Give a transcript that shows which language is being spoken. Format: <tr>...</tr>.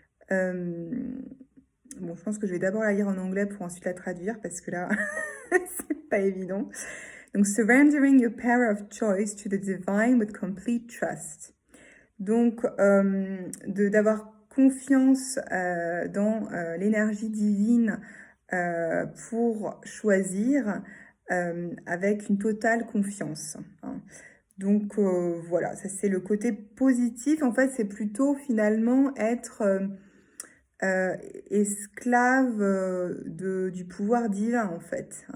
<fr>Bon, je pense que je vais d'abord la lire en anglais pour ensuite la traduire parce que là, c'est pas évident. Donc,</fr> <en>surrendering your power of choice to the divine with complete trust.</en> <fr>Donc, d'avoir confiance dans l'énergie divine pour choisir avec une totale confiance. Donc voilà, ça c'est le côté positif. En fait, c'est plutôt finalement être esclave du pouvoir divin en fait.</fr>